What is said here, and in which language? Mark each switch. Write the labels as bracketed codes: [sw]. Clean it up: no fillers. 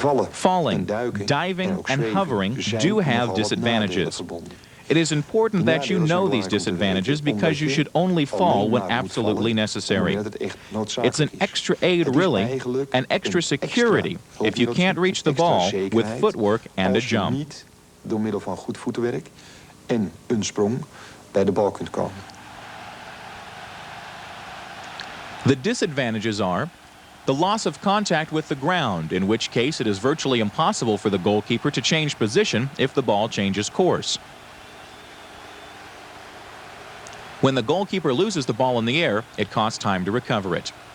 [en] Falling, diving, and hovering do have disadvantages. It is important that you know these disadvantages because you should only fall when absolutely necessary. It's an extra aid, really, an extra security if you can't reach the ball with footwork and a jump. [nl] Door middel van goed voetenwerk en een sprong bij de bal kunt komen. [en] The disadvantages are the loss of contact with the ground, in which case it is virtually impossible for the goalkeeper to change position if the ball changes course. When the goalkeeper loses the ball in the air, it costs time to recover it.